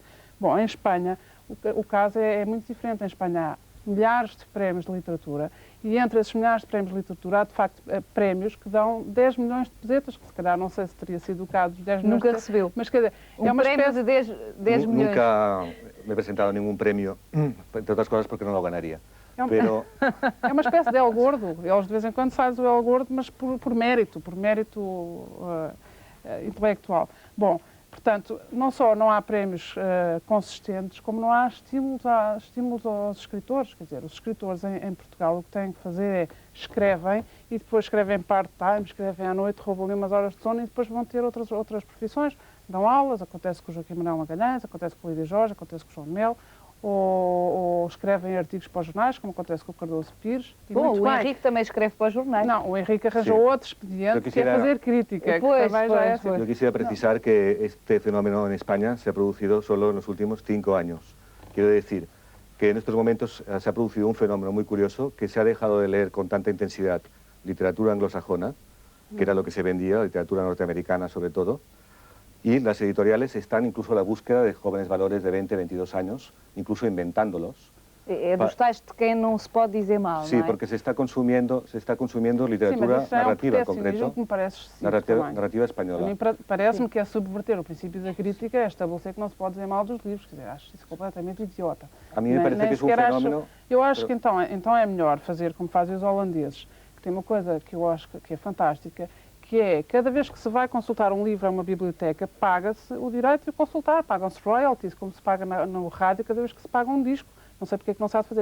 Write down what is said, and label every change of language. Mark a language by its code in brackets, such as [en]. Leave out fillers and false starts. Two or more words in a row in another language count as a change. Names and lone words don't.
[pt] Bom, em Espanha, o caso é muito diferente. Em Espanha há milhares de prémios de literatura e entre esses milhares de prémios de literatura há, de facto, prémios que dão 10 milhões de pesetas, que se calhar não sei se teria sido o caso dos 10 milhões. Nunca recebeu. Mas quer dizer, É uma prémio de 10 milhões. [es] Nunca me he presentado a ningún premio, entre otras cosas porque no lo ganaría. Pero [pt] É uma espécie de El Gordo. Eles de vez em quando fazem o El Gordo, mas por mérito intelectual. Bom, portanto, não só não há prémios consistentes, como não há estímulos aos escritores. Quer dizer, os escritores em Portugal o que têm que fazer é escrevem e depois escrevem part-time, escrevem à noite, roubam ali umas horas de sono e depois vão ter outras profissões. Dão aulas, acontece com o Joaquim Manuel Magalhães, acontece com o Lídia Jorge, acontece com o João de Melo, ou escrevem artigos para os jornais, como acontece com o Cardoso Pires. Bom, o Henrique também escreve para os jornais. Não, o Henrique arranjou outro expediente, que é fazer crítica. [es] yo quisiera precisar que este fenómeno en España se ha producido solo en los últimos 5 años. Quiero decir que en estos momentos se ha producido un fenómeno muy curioso, que se ha dejado de leer con tanta intensidad literatura anglosajona, que era lo que se vendía, literatura norteamericana sobre todo, y las editoriales están incluso a la búsqueda de jóvenes valores de 20, 22 años, incluso inventándolos. [pt] É dos tais de quem não se pode dizer mal, [es] Sí, [pt] não é? [es] porque se está consumiendo literatura narrativa en concreto, me parece narrativa española. [pt] A mim parece-me que é subverter o princípio da crítica, é estabelecer que não se pode dizer mal dos livros. Quer dizer, acho isso completamente idiota. A mim [es] me parece que es un fenómeno... [pt] Eu acho que então é melhor fazer como fazem os holandeses, que tem uma coisa que eu acho que é fantástica, que é, cada vez que se vai consultar um livro a uma biblioteca, paga-se o direito de consultar, pagam-se royalties, como se paga no rádio cada vez que se paga um disco. Não sei porque é que não se há de fazer.